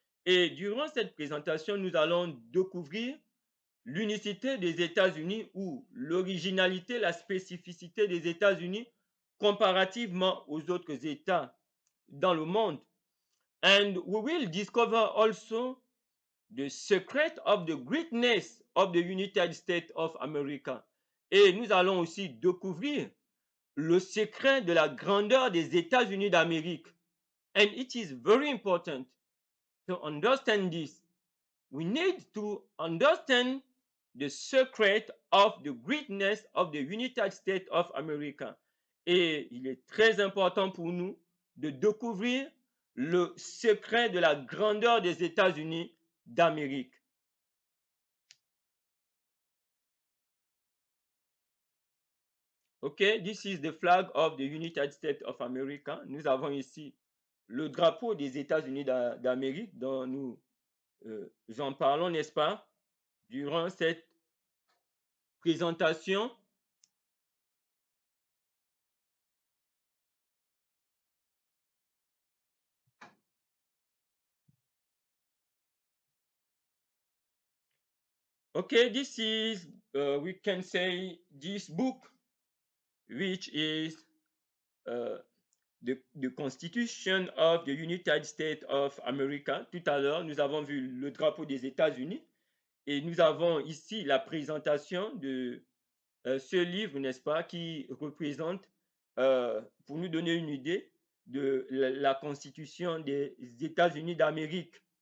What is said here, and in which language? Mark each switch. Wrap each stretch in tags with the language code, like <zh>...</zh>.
<fr>Et durant cette présentation, nous allons découvrir l'unicité des États-Unis ou l'originalité, la spécificité des États-Unis comparativement aux autres États dans le monde.</fr> <en>And we will discover also the secret of the greatness of the United States of America.</en> <fr>Et nous allons aussi découvrir le secret de la grandeur des États-Unis d'Amérique.</fr> <en>And it is very important to understand this. We need to understand the secret of the greatness of the United States of America.</en> <fr>Et il est très important pour nous de découvrir le secret de la grandeur des États-Unis d'Amérique.</fr> <en>Okay, this is the flag of the United States of America.</en> <fr>Nous avons ici le drapeau des États-Unis d'Amérique dont nous en parlons, n'est-ce pas, durant cette présentation.</fr> <en>Okay, this is, we can say, this book, which is the Constitution of the United States of America.</en> <fr>Tout à l'heure, nous avons vu le drapeau des États-Unis et nous avons ici la présentation de ce livre, n'est-ce pas, qui représente, pour nous donner une idée de la Constitution des États-Unis d'Amérique.</fr>